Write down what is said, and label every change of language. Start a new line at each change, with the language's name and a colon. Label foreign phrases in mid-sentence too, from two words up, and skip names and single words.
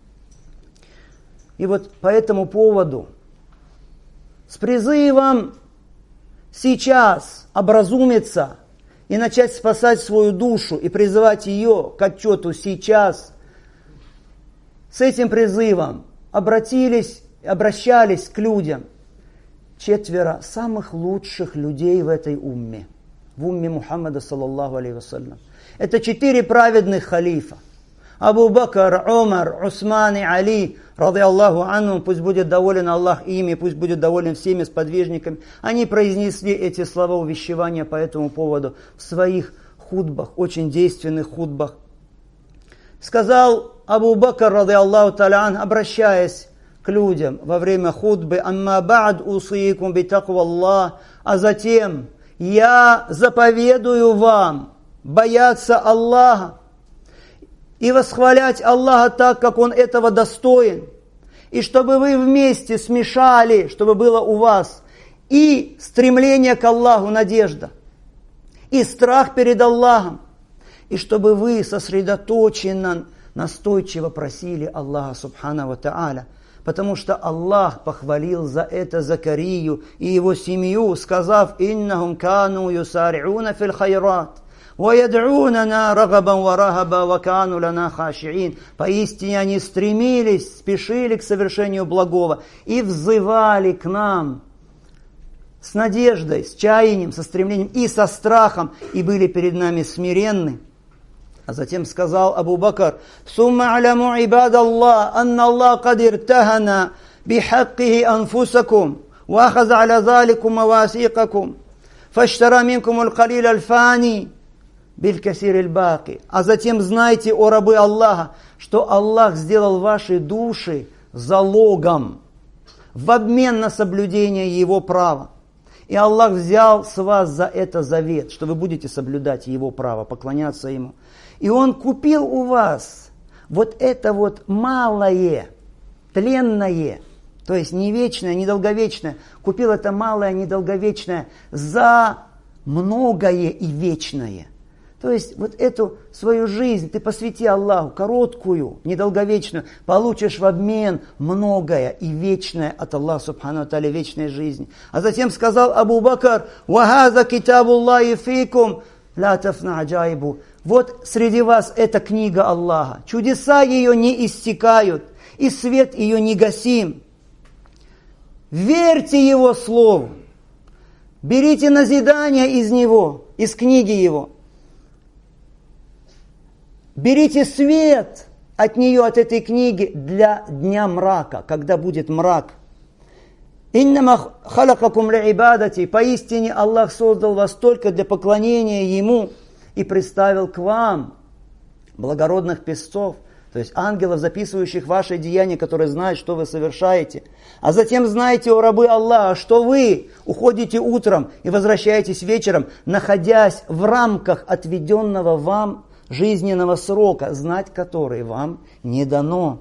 Russian: И вот по этому поводу, с призывом сейчас образумиться и начать спасать свою душу и призывать ее к отчету сейчас, с этим призывом обращались к людям 4 самых лучших людей в этой умме, в умме Мухаммада
Arabic: صلى الله عليه وسلم.
Russian: Это 4 праведных халифа: Абу Бакр, Умар, Усман и Али,
Arabic: رضي الله عنهم,
Russian: пусть будет доволен Аллах ими, пусть будет доволен всеми сподвижниками. Они произнесли эти слова увещевания по этому поводу в своих хутбах, очень действенных хутбах. Сказал Абу Бакр,
Arabic: رضي الله تعالى عنه,
Russian: обращаясь к людям во время хутбы:
Arabic: «أما بعد أوصيكم بتقوى الله»,
Russian: а затем я заповедую вам бояться Аллаха и восхвалять Аллаха так, как Он этого достоин. И чтобы вы вместе смешали, чтобы было у вас и стремление к Аллаху, надежда, и страх перед Аллахом, и чтобы вы сосредоточенно, настойчиво просили Аллаха
Arabic: سبحانه وتعالى.
Russian: Потому что Аллах похвалил за это Закарию и его семью, сказав:
Arabic: «إنهم كانوا يسارعون في الخيرات». وَيَدْعُونَنَا رَغَبًا وَرَهَبًا وَكَانُوا لَنَا خَاشِعِينَ.
Russian: Поистине они стремились, спешили к совершению благого и взывали к нам с надеждой, с чаянием, со стремлением и со страхом, и были перед нами смиренны. А затем сказал Абу Бакр:
Arabic: ثُمَّ عَلَمُوا عِبَادَ اللَّهِ أَنَّ اللَّهَ قَدْ ارْتَهَنَ بِحَقِّهِ أَنفُسَكُمْ وَأَخَذَ عَلَى ذَلِكُمْ مَوَاثِيقَكُمْ فَاشْتَرَى مِنكُمُ الْقَلِيلَ الْفَانِي بالكثير الباقي.
Russian: А затем знайте, о рабы Аллаха, что Аллах сделал ваши души залогом в обмен на соблюдение Его права. И Аллах взял с вас за это завет, что вы будете соблюдать Его право, поклоняться Ему. И Он купил у вас вот это вот малое, тленное, то есть не вечное, не долговечное, купил это малое, недолговечное за многое и вечное. То есть вот эту свою жизнь ты посвяти Аллаху, короткую, недолговечную, получишь в обмен многое и вечное от Аллаха
Arabic: سبحانه وتعالى,
Russian: вечной жизни. А затем сказал Абу Бакр:
Arabic: «وهذا كتاب الله فيكم لا تفنى عجائبه».
Russian: Вот среди вас эта книга Аллаха. Чудеса ее не истекают, и свет ее не гасим. Верьте Его Слову. Берите назидание из Него, из книги Его. Берите свет от нее, от этой книги, для дня мрака, когда будет мрак.
Arabic: «إنما خلقكم لعبادته».
Russian: Поистине Аллах создал вас только для поклонения Ему и представил к вам благородных песцов, то есть ангелов, записывающих ваши деяния, которые знают, что вы совершаете. А затем знаете, о рабы Аллаха, что вы уходите утром и возвращаетесь вечером, находясь в рамках отведенного вам жизненного срока, знать который вам не дано.